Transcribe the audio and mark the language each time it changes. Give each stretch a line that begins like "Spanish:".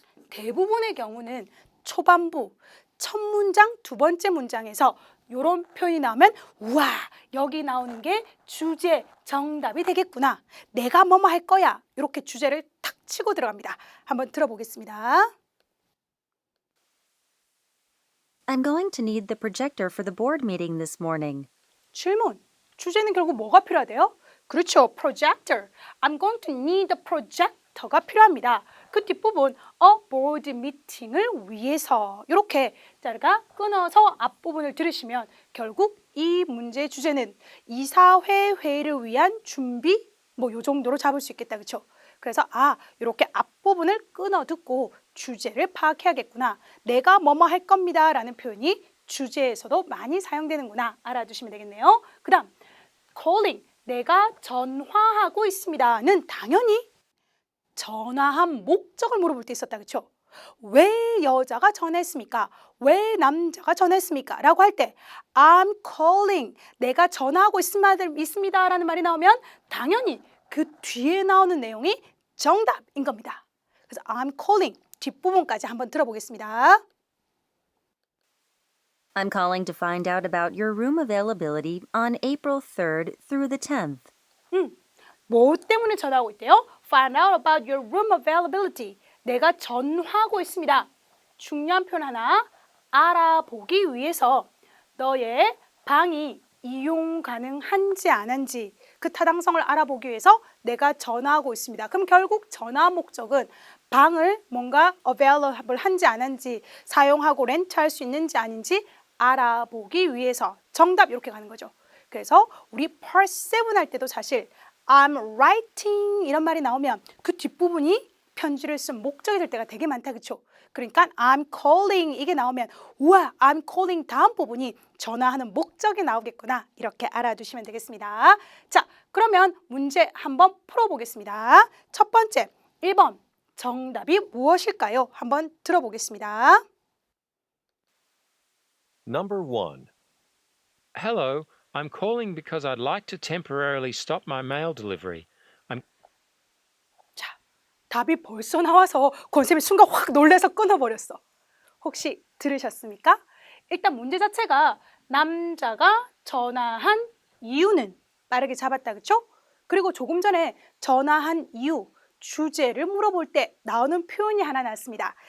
Korean: 대부분의 경우는 초반부, 첫 문장, 두 번째 문장에서 이런 표현이 나오면 우와, 여기 나오는 게 주제, 정답이 되겠구나. 내가 뭐뭐 할 거야. 이렇게 주제를 탁 치고 들어갑니다. 한번 들어보겠습니다.
English: I'm going to need the projector for the board meeting this morning.
Korean: 질문. 주제는 결국 뭐가 필요하대요? 그렇죠. projector.
English: I'm going to need a projector가
Korean: 필요합니다. 그 뒷부분 a board meeting을 위해서 이렇게 자가 끊어서 앞부분을 들으시면 결국 이 문제의 주제는 이사회 회의를 위한 준비 뭐 요 정도로 잡을 수 있겠다. 그렇죠? 그래서 이렇게 앞부분을 끊어 듣고 주제를 파악해야겠구나. 내가 뭐뭐 할 겁니다 라는 표현이 주제에서도 많이 사용되는구나 알아두시면 되겠네요. 그 다음 calling, 내가 전화하고 있습니다는 당연히 전화한 목적을 물어볼 때 있었다. 그렇죠? 왜 여자가 전화했습니까? 왜 남자가 전화했습니까? 라고 할 때
English: I'm calling,
Korean: 내가 전화하고 있습니다 라는 말이 나오면 당연히 그 뒤에 나오는 내용이 정답인 겁니다. 그래서
English: I'm calling
Korean: 뒷부분까지 한번 들어보겠습니다.
English: I'm calling to find out about your room availability on April 3rd through the 10th.
Korean: 뭐 때문에 전화하고 있대요?
English: Find out about your room availability.
Korean: 내가 전화하고 있습니다. 중요한 표현 하나 알아보기 위해서 너의 방이 이용 가능한지 안 한지 그 타당성을 알아보기 위해서 내가 전화하고 있습니다. 그럼 결국 전화 목적은 방을 뭔가 available 한지 안 한지 사용하고 렌트할 수 있는지 아닌지 알아보기 위해서 정답 이렇게 가는 거죠. 그래서 우리 part 7 할 때도 사실
English: I'm writing
Korean: 이런 말이 나오면 그 뒷부분이 편지를 쓴 목적이 될 때가 되게 많다. 그렇죠? 그러니까
English: I'm calling
Korean: 이게 나오면 우와 I'm calling 다음 부분이 전화하는 목적이 나오겠구나 이렇게 알아두시면 되겠습니다. 자 그러면 문제 한번 풀어보겠습니다. 첫 번째 1번 정답이 무엇일까요? 한번 들어보겠습니다.
English: Number 1. Hello, I'm calling because I'd like to temporarily stop my mail delivery.
Korean: 자, 답이 벌써 나와서 권쌤이 순간 확 놀라서 끊어버렸어. 혹시 들으셨습니까? 일단 문제 자체가 남자가 전화한 이유는 빠르게 잡았다. 그렇죠? 그리고 조금 전에 전화한 이유, 주제를 물어볼 때 나오는 표현이 하나 나왔습니다.